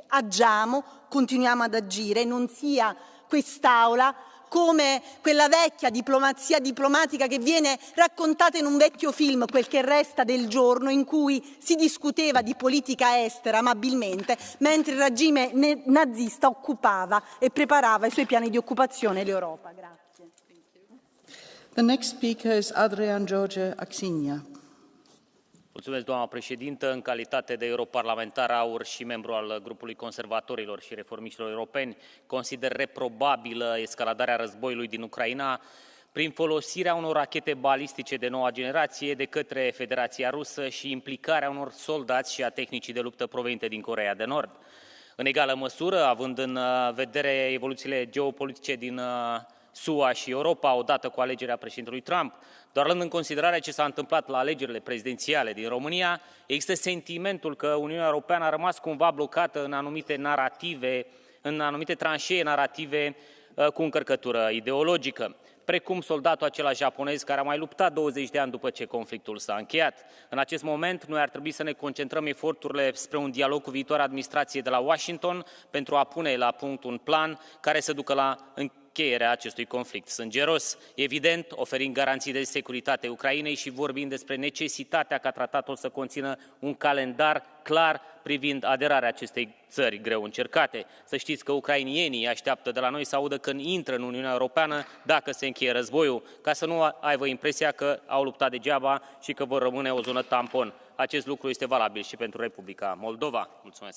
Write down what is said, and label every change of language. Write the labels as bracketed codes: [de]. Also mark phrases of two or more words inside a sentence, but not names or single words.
[it] Agiamo, continuiamo ad agire, non sia quest'Aula come quella vecchia diplomazia diplomatica che viene raccontata in un vecchio film, Quel che resta del giorno, in cui si discuteva di politica estera amabilmente, mentre il regime nazista occupava e preparava i suoi piani di occupazione l'Europa. Grazie. [en] The next speaker is Adrian George Axinia. [ro] Mulțumesc, doamna președintă. În calitate de europarlamentar aur și membru al grupului conservatorilor și reformiștilor europeni, consider reprobabilă escaladarea războiului din Ucraina prin folosirea unor rachete balistice de noua generație de către Federația Rusă și implicarea unor soldați și a tehnicii de luptă provenite din Coreea de Nord. În egală măsură, având în vedere evoluțiile geopolitice din SUA și Europa, odată cu alegerea președintelui Trump, doar luând în considerare ce s-a întâmplat la alegerile prezidențiale din România, există sentimentul că Uniunea Europeană a rămas cumva blocată în anumite narative, în anumite tranșee narative cu încărcătură ideologică, precum soldatul acela japonez care a mai luptat 20 de ani după ce conflictul s-a încheiat. În acest moment, noi ar trebui să ne concentrăm eforturile spre un dialog cu viitoarea administrație de la Washington pentru a pune la punct un plan care să ducă la încheierea acestui conflict sângeros, evident oferind garanții de securitate Ucrainei și vorbind despre necesitatea ca tratatul să conțină un calendar clar privind aderarea acestei țări greu încercate. Să știți că ucrainienii așteaptă de la noi să audă când intră în Uniunea Europeană dacă se încheie războiul, ca să nu aibă impresia că au luptat degeaba și că vor rămâne o zonă tampon. Acest lucru este valabil și pentru Republica Moldova. Mulțumesc!